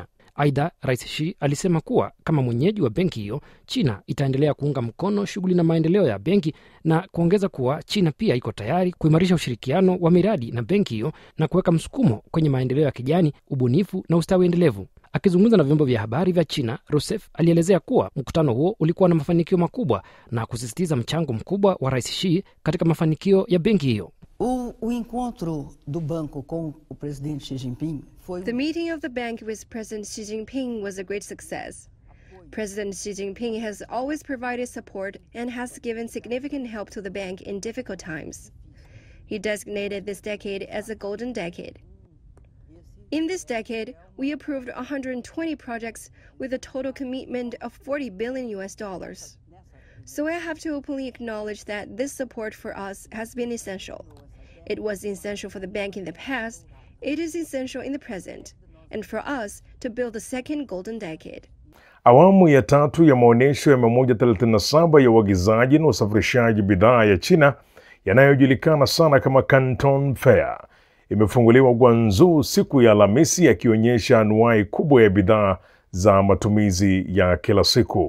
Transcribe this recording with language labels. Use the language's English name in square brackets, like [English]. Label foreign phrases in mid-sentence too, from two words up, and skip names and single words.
[Swahili] Aidha, Rais Xi alisema kuwa kama mwenyeji wa benki hiyo, China itaendelea kuunga mkono shughuli na maendeleo ya benki na kuongeza kuwa China pia iko tayari kuimarisha ushirikiano wa miradi na benki hiyo na kuweka msukumo kwenye maendeleo ya kijani, ubunifu na ustawi endelevu. Akizungumza na vyombo vya habari vya China, Rousseff alielezea kuwa mkutano huo ulikuwa na mafanikio makubwa na kusisitiza mchango mkubwa wa Rais Xi katika mafanikio ya benki hiyo. [Portuguese] O encontro do banco com o presidente Xi Jinping foi... [English] The meeting of the bank with President Xi Jinping was a great success. President Xi Jinping has always provided support and has given significant help to the bank in difficult times. He designated this decade as a golden decade. In this decade, we approved 120 projects with a total commitment of $40 billion. So I have to openly acknowledge that this support for us has been essential. It was essential for the bank in the past, it is essential in the present, and for us to build the second golden decade. [Swahili] Awamu ya 3 ya maonyesho ya 137 ya uagizaji na usafirishaji bidhaa ya China yanayojulikana sana kama Canton Fair imefunguliwa Guangzhou siku ya Alhamisi, yakionyesha anuwai kubwa ya bidhaa za matumizi ya kila siku.